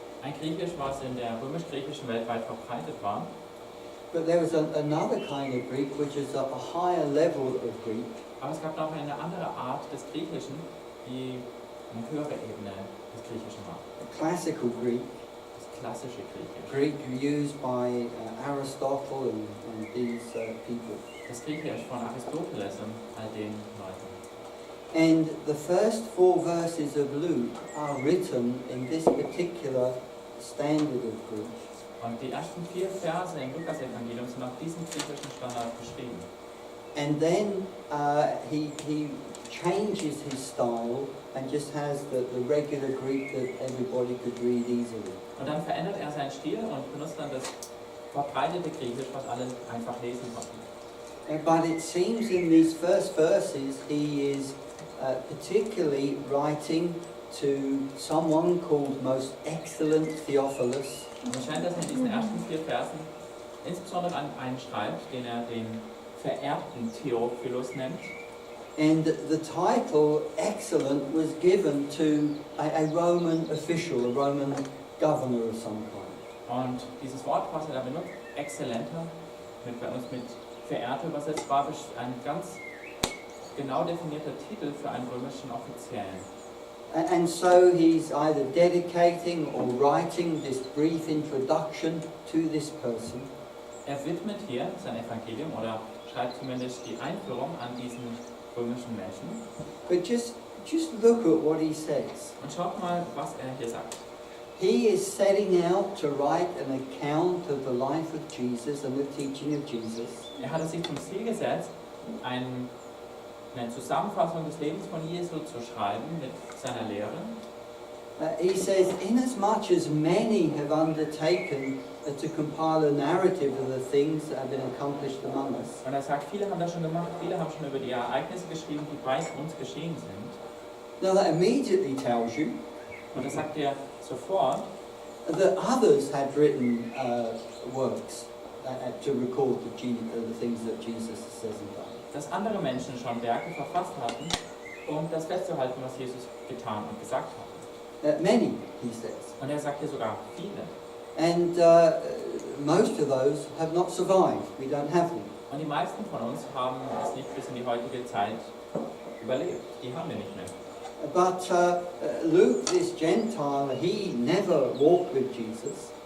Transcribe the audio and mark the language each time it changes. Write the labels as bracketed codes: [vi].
[de] Ein Griechisch, was in der römisch-griechischen Welt weit verbreitet war. [en] But there was another kind of Greek which is a higher level of Greek. [de] Aber es gab noch eine andere Art des Griechischen, die eine höhere Ebene des Griechischen war. [en] Classical Greek, [de] Das klassische Griechisch. [en] Greek used by Aristotle and these people. [de] Das Griechisch von Aristoteles und all den Leuten. [en] And the first 4 verses of Luke are written in this particular standard of Greek. [de] Und die ersten 4 Verse im Lukas-Evangelium sind nach diesem griechischen Standard geschrieben. [en] And then he changes his style and just has the regular Greek that everybody could read easily. [de] Und dann verändert er seinen Stil und benutzt dann das verbreitete Griechisch, was alle einfach lesen konnten. [en] But it seems in these first verses he is particularly writing to someone called Most Excellent Theophilus. [de] Und es scheint, dass er in diesen ersten 4 Versen insbesondere an einen schreibt, den er den verehrten Theophilus nennt. [en] And the title Excellent was given to a Roman official, a Roman governor of some kind. [de] Und dieses Wort, was er da benutzt, exzellenter, bei uns mit verehrter übersetzt, war ein ganz genau definierter Titel für einen römischen Offiziellen. [en] And so he's either dedicating or writing this brief introduction to this person. [de] Er widmet hier sein Evangelium oder schreibt zumindest die Einführung an diesen römischen Menschen. [en] But just look at what he says. [de] Und schaut mal, was er hier sagt. [en] He is setting out to write an account of the life of Jesus and the teaching of Jesus. [de] Er hat es sich zum Ziel gesetzt, eine Zusammenfassung des Lebens von Jesu zu schreiben mit seiner Lehre. [en] He says, inasmuch as many have undertaken to compile a narrative of the things that have been accomplished among us. [de] Und er sagt, viele haben das schon gemacht, viele haben schon über die Ereignisse geschrieben, die bei uns geschehen sind. [en] Now that immediately tells you [de] Und das sagt er sofort, [en] that others had written works to record the things that Jesus says and done. [de] dass andere Menschen schon Werke verfasst hatten, um das festzuhalten, was Jesus getan und gesagt hat. [en] Many, he says. [de] Und er sagt hier sogar viele. [en] And most of those have not survived. We don't have them. [de] Und die meisten von uns haben es nicht bis in die heutige Zeit überlebt. Die haben wir nicht mehr. [en] But Luke, this Gentile, he never walked with Jesus.